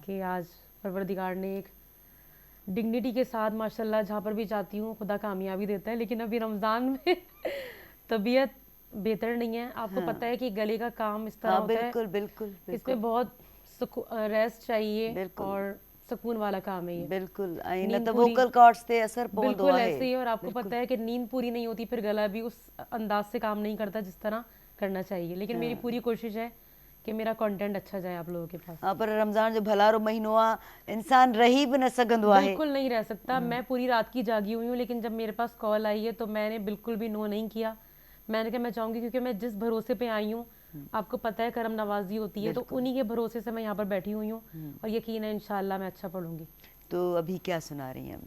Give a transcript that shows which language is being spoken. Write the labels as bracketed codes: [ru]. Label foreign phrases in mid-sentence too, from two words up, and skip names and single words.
[ur] کہ آج پروردگار نے ایک ڈگنٹی کے ساتھ ماشاءاللہ جہاں پر بھی جاتی ہوں خدا کامیابی دیتا ہے. لیکن ابھی رمضان میں طبیعت بہتر نہیں ہے، آپ کو پتا ہے کہ گلے کا کام اس طرح हाँ ہوتا ہے, بالکل بالکل بالکل اس میں بہت ریسٹ چاہیے, बिल्कुल। اور سکون والا کام ہے یہ. बिल्कुल, [sd] ऐं न नींद त पूरी, [en] vocal cords [sd] ते असर पवंदो बिल्कुल आहे। [ur] ایسے ہی۔ اور آپ کو बिल्कुल। پتا ہے کہ نیند پوری نہیں ہوتی پھر گلا بھی اس انداز سے کام نہیں کرتا جس طرح کرنا چاہیے. لیکن میری پوری کوشش ہے کہ میرا کنٹینٹ اچھا جائے آپ لوگوں کے پاس. [sd] हाँ, पर रमज़ान जो भलारो महीनो आ, इंसान रही भी न सघंदो आहे। [ur] بالکل نہیں رہ سکتا. میں پوری رات کی جاگی ہوئی ہوں، لیکن جب میرے پاس کال آئی ہے تو میں نے بالکل بھی نو نہیں کیا. میں نے کہا میں چاہوں گی، کیونکہ میں جس بھروسے پہ آئی ہوں، آپ کو پتا ہے کرم نوازی ہوتی ہے، تو انہی کے بھروسے سے میں یہاں پر بیٹھی ہوئی ہوں، اور یقین ہے ان شاءاللہ میں اچھا پڑھوں گی. تو ابھی کیا سنا رہی ہیں ہمیں?